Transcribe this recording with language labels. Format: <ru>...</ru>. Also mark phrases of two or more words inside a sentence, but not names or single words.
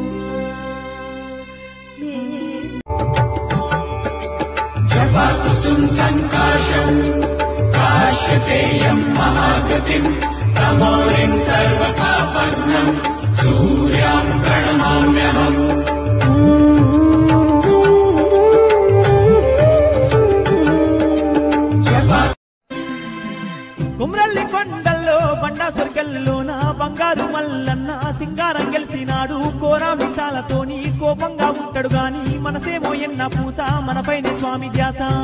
<sa>जपाकुसुम संकाशम् काश्यपेयम् महागतिम् तमोरिम् सर्वतापन्नम् सूर्याम् प्रणमाम्यहम्।</sa> <te>కుమ్రల్లి కొండల్లో బండా సొర్గల్లోన బంగారు మల్లన్న సింగారం గెలిసినాడు కోరా విశాలతోని కోపంగా ఉంటాడు గాని మనసేమో ఎన్న పూస మనపైనే స్వామి ధ్యాస</te>